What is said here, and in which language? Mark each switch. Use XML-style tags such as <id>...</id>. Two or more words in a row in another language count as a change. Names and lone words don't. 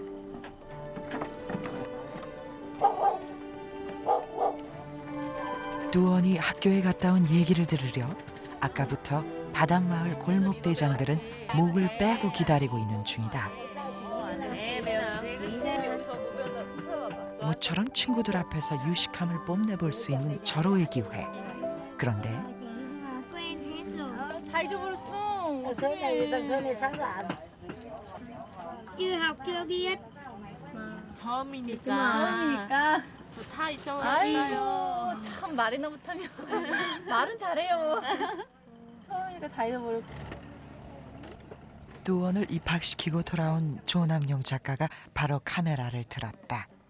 <ko>뚜원이 학교에 갔다 온 얘기를 들으려 아까부터 바닷마을 골목대장들은 목을 빼고 기다리고 있는 중이다. 모처럼 친구들 앞에서 유식함을 뽐내볼 수 있는 절호의 기회. 그런데</ko> <vi>quen hết rồi.</vi> <ko>다 잊어버렸어.</ko> <vi>Chưa học chưa biết.</vi> <ko>처음이니까. 그러니까. 다 잊어버렸어요. 아이고 참 말이나 못하면 말은 잘해요. 처음이니까 다 잊어버렸고. 뚜원을 입학시키고 돌아온 조남용 작가가 바로 카메라를 들었다.</ko>